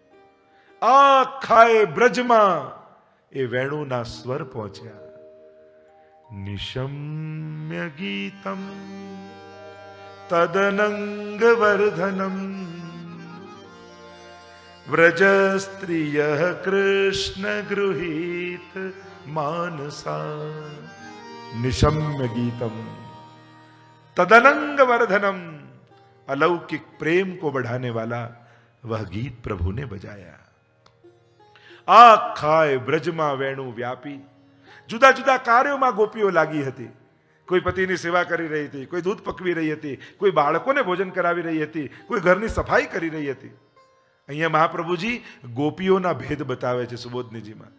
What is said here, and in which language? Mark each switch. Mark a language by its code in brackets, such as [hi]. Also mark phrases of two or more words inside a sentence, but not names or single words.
[gu] આખા બ્રજમાં એ વેણુના સ્વર પહોંચ્યા. [sa] निशम्य गीतम तदनंग वर्धनम व्रज स्त्रिय कृष्ण गृहीत मानसा. निशम्य गीतम तदनंग वर्धनम. [hi] अलौकिक प्रेम को बढ़ाने वाला वह गीत प्रभु ने बजाया. [gu] આખાએ બ્રજમાં વેણુ વ્યાપી. જુદા જુદા કાર્યોમાં ગોપીઓ લાગી હતી. કોઈ પતિની સેવા કરી રહી હતી, કોઈ દૂધ પકવી રહી હતી, કોઈ બાળકોને ભોજન કરાવી રહી હતી, કોઈ ઘરની સફાઈ કરી રહી હતી. અહીંયા મહાપ્રભુજી ગોપીઓના ભેદ બતાવે છે સુબોધનીજીમાં.